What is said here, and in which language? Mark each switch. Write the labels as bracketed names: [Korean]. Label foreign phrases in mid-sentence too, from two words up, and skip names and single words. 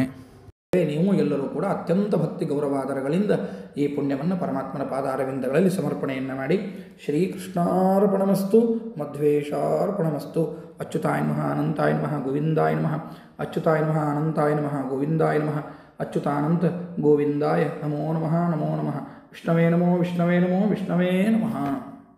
[Kannada] ನೀವು ಎಲ್ಲರೂ ಕೂಡ ಅತ್ಯಂತ ಭಕ್ತಿ ಗೌರವಾದರಗಳಿಂದ ಈ ಪುಣ್ಯವನ್ನು ಪರಮಾತ್ಮನ ಪಾದಾರವಿಂದಗಳಲ್ಲಿ ಸಮರ್ಪಣೆಯನ್ನು ಮಾಡಿ, [Sanskrit] ಶ್ರೀಕೃಷ್ಣಾರ್ಪಣಮಸ್ತು, ಮಧ್ವೇಶಾರ್ಪಣಮಸ್ತು. ಅಚ್ಯುತಾಯ ನಮಃ, ಅನಂತಾಯ ನಮಃ, ಗೋವಿಂದಾಯ ನಮಃ. ಅಚ್ಯುತಾಯ ನಮಃ, ಅನಂತಾಯ ನಮಃ, ಗೋವಿಂದಾಯ ನಮಃ. ಅಚ್ಯುತಾನಂತ ಗೋವಿಂದಾಯ ನಮೋ ನಮಃ, ನಮೋ ನಮಃ. ವಿಷ್ಣವೇ ನಮೋ, ವಿಷ್ಣವೇ ನಮೋ, ವಿಷ್ಣವೇ ನಮಃ.